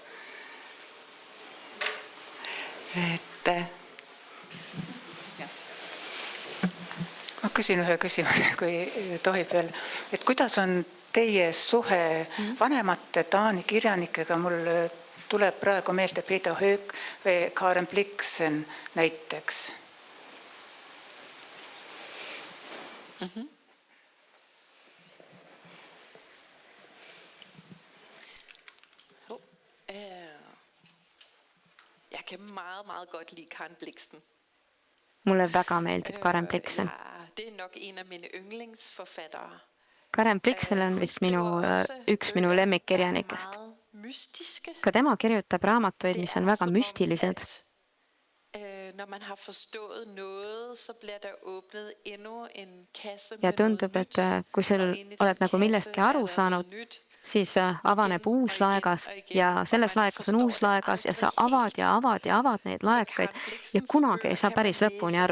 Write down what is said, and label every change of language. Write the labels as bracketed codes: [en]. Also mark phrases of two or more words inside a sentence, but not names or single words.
[et] Ma küsin ühe küsimuse, kui tohib veel. Et kuidas on teie suhe vanemate Taani kirjanikega? Mul tuleb praegu meelde Peter Höök või Karen Blixen näiteks. [da] Jeg kan meget godt lide Karen Blixen. [et] Mulle väga meeldib Karen Blixen. [da] Det er nok en af mine yndlingsforfattere. [et] Karen Blixen on vist üks minu lemmikkirjanikest. Ka tema kirjutab raamatuid, mis on väga müstilised. Ja tundub, et kui sul oled nagu millestki aru saanud, siis avaneb uus laegas ja selles laegas on uus laegas ja sa avad ja avad ja avad neid laekaid ja kunagi ei saa päris lõpuni aru.